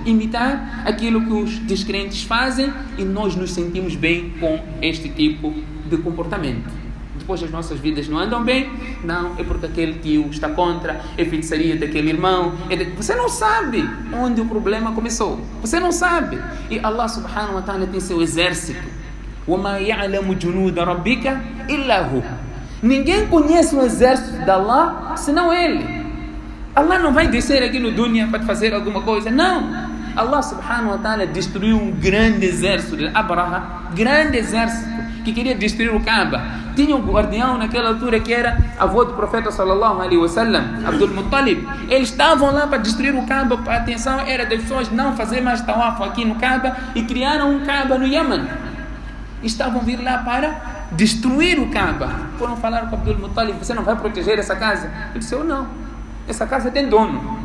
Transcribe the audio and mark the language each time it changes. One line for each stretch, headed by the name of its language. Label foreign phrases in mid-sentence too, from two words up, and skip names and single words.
Portuguese: Imitar aquilo que os descrentes fazem e nós nos sentimos bem com este tipo de comportamento. De depois as nossas vidas não andam bem? Não, é porque aquele tio está contra, é feitiçaria daquele irmão. Você não sabe onde o problema começou. Você não sabe. E Allah
Arabic: سبحانه وتعالى
Portuguese: tem seu exército.
Arabic: وَمَا يَعْلَمُ جُنُودَ رَبِّكَ إِلَّا هُ.
Portuguese: Ninguém conhece o exército de Allah senão Ele. Allah não vai descer aqui no dunya para fazer alguma coisa. Não. Allah
Arabic: سبحانه وتعالى
Portuguese: destruiu um grande exército de Abraha, grande exército que queria destruir o Kaaba. Tinha um guardião naquela altura que era avô do profeta
Arabic: صلى الله عليه وسلم,
Portuguese: Abdul Muttalib. Eles estavam lá para destruir o Kaaba. A atenção era das pessoas não fazer mais tawaf aqui no Kaaba e criaram um Kaaba no Yemen. Estavam vir lá para destruir o Kaaba. Foram falar com Abdul Muttalib: você não vai proteger essa casa? Ele disse: eu não. Essa casa tem dono.